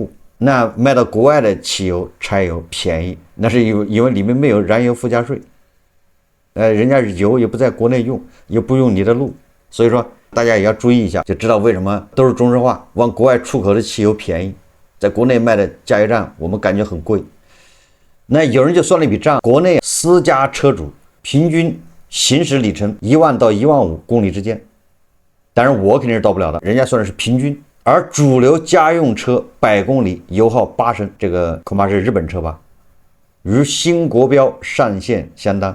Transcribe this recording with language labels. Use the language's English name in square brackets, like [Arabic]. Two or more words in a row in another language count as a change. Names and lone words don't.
[Chinese] 那賣到國外的汽油、柴油便宜，那是因為裡面沒有燃油附加稅。人家油也不在國內用，也不用你的路，所以說大家也要注意一下，就知道為什麼都是中石化往國外出口的汽油便宜，在國內賣的加油站我們感覺很貴。那有人就算了一筆賬，國內私家車主平均行駛里程1萬到1萬5公里之間，當然我肯定是到不了的，人家算的是平均。而主流家用車100公里油耗8升，這個恐怕是日本車吧，與新國標上限相當。